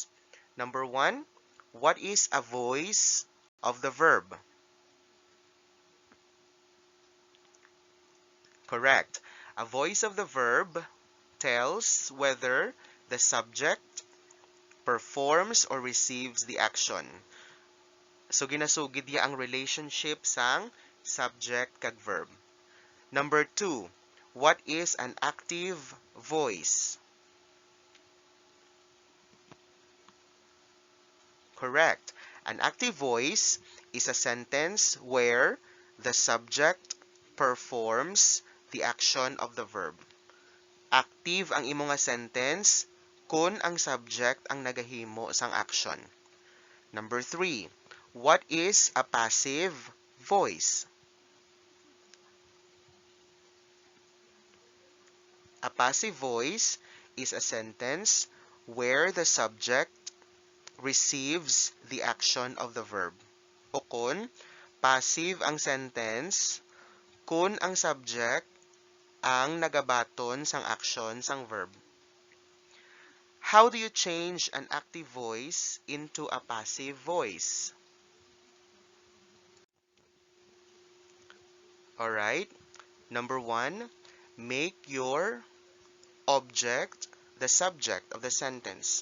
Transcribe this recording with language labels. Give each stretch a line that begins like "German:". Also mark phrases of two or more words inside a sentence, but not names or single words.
English: Number 1, what is a voice of the verb? Correct. A voice of the verb tells whether the subject performs or receives the action.
Hiligaynon: So ginasugid ya ang relationship sang subject kag verb.
English: Number 2, what is an active voice? Correct. An active voice is a sentence where the subject performs the action of the verb.
Hiligaynon: Active ang imo nga sentence kung ang subject ang nagahimo sang action.
English: Number 3, what is a passive voice? A passive voice is a sentence where the subject receives the action of the verb.
Hiligaynon: O kung passive ang sentence kung ang subject ang nagabaton sang action sang verb.
English: How do you change an active voice into a passive voice? Alright, number 1, make your object the subject of the sentence.